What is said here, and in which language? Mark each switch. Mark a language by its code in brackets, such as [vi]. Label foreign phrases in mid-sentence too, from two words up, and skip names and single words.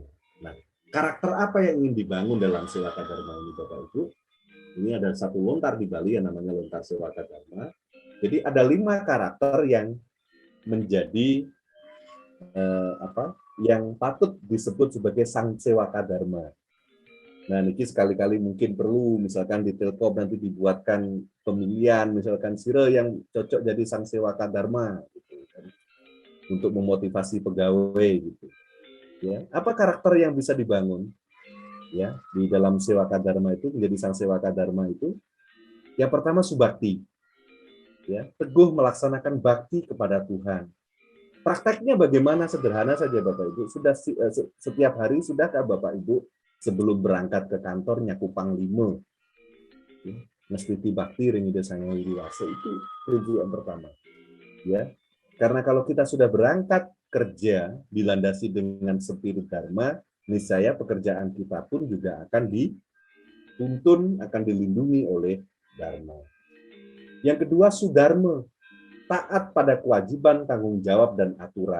[id] Nah, karakter apa yang ingin dibangun dalam Sewaka Dharma ini, Bapak Ibu? Ini ada satu lontar di Bali yang namanya lontar Sewaka Dharma. Jadi ada 5 karakter yang menjadi yang patut disebut sebagai sang Sewaka Dharma. Nah, niki sekali-kali mungkin perlu, misalkan di Telkom nanti dibuatkan pemilihan, misalkan Sire yang cocok jadi sang Sewaka Dharma, gitu, kan, untuk memotivasi pegawai, gitu. Ya, apa karakter yang bisa dibangun? Ya, di dalam Sewaka Dharma itu menjadi sang Sewaka Dharma itu, yang pertama subakti, ya, teguh melaksanakan bakti kepada Tuhan. Prakteknya bagaimana? Sederhana saja Bapak Ibu. Sudah setiap hari sudahkah Bapak Ibu sebelum berangkat ke kantor [ban] nyaku panglima, ngestiti bakti ringide sange wiwase, [id] itu prinsip yang pertama. Ya, karena kalau kita sudah berangkat kerja dilandasi dengan spirit Dharma, niscaya pekerjaan kita pun juga akan dituntun, akan dilindungi oleh Dharma. Yang kedua, Sudharma, taat pada kewajiban, tanggung jawab, dan aturan.